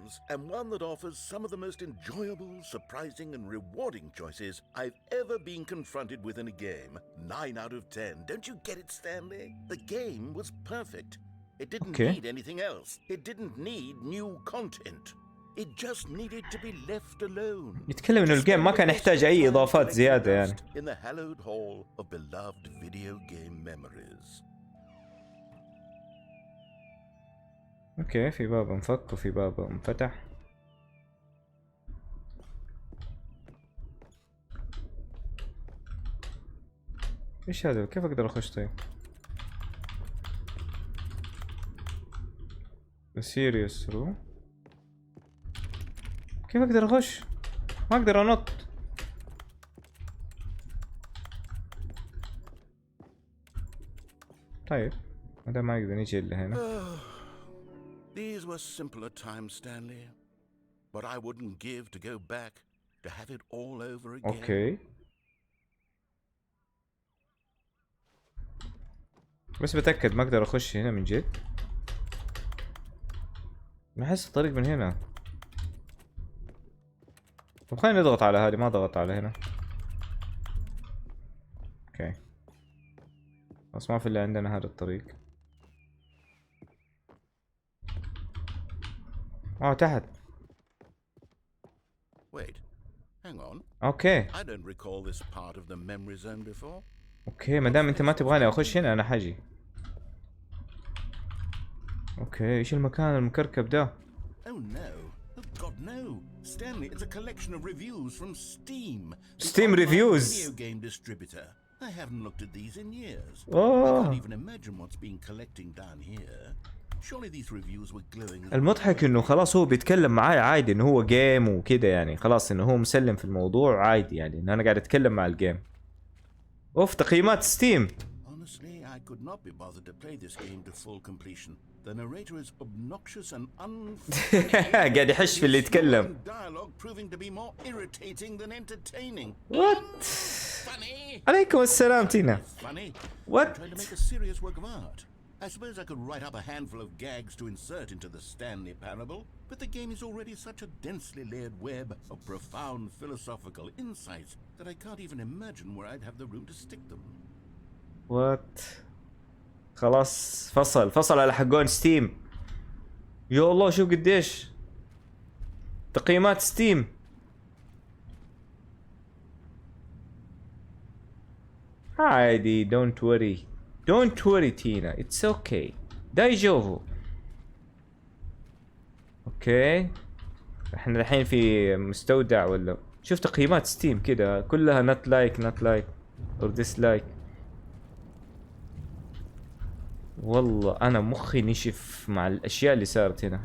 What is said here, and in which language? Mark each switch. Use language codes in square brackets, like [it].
[en] and one that offers some of the most enjoyable, surprising and rewarding choices I've ever been confronted with in a game. 9 out of 10. Don't you get it, Stanley? The game was perfect. It didn't need anything else. It didn't need new content. It just needed to be left alone. [ar] يتكلم انه الجيم ما كان يحتاج اي اضافات زيادة يعني. [en] In the hallowed hall of beloved video game memories. [ar] اوكي، في باب انفك وفي باب انفتح. ايش هذا؟ كيف اقدر اخش طيب؟ سيريوس رو؟ كيف اقدر اخش؟ ما اقدر انط. طيب هذا ما يقدر يجي الا هنا. [en] These were simpler times, Stanley. But I wouldn't give to go back to have it all over again. [ar] اوكي. بس بتأكد ما اقدر اخش هنا من جد. بحس الطريق من هنا. طب خلينا نضغط على هذه، ما ضغط على هنا. اوكي. بس ما في اللي عندنا هذا الطريق. تحت. [en] Wait. Hang on. [ar] اوكي. [en] I don't recall this part of the memory zone before. [ar] اوكي، ما دام انت ما تبغاني اخش هنا انا حاجي. اوكي، ايش المكان المكركب ده؟ [en] Oh no. Oh God no. Stanley, it's a collection of reviews from Steam. Steam reviews. Video game distributor. I haven't looked at these in years. I Oh. can't even imagine what's been collecting down here. Surely these reviews were glowing. [ar] المضحك انه خلاص هو بيتكلم معاي عادي انه هو جيم وكده يعني، خلاص انه هو مسلم في الموضوع عادي يعني، انه انا قاعد اتكلم مع الجيم. اوف، تقييمات ستيم. [en] Honestly, I could not be bothered to play this game to full completion. The narrator is obnoxious and unfunny. [ar] قاعد يحش في اللي يتكلم. [en] Dialogue proving to be more irritating than entertaining. What? Funny. [ar] عليكم السلام تينا. [en] Funny. What? I'm trying to make a serious work of art. I suppose I could write up a handful of gags to insert into the Stanley Parable, but the game is already such a densely layered web of profound philosophical insights that I can't even imagine where I'd have the room to stick them. What? [ar] خلاص فصل على حقون ستيم. يا الله شوف قديش تقييمات ستيم. عادي، [en] don't worry Tina, it's okay. داي جوفو. [ar] اوكي، احنا الحين في مستودع ولا؟ شوف تقييمات ستيم كده كلها [en] not like or dislike. [ar] والله انا مخي نشف مع الاشياء اللي صارت هنا.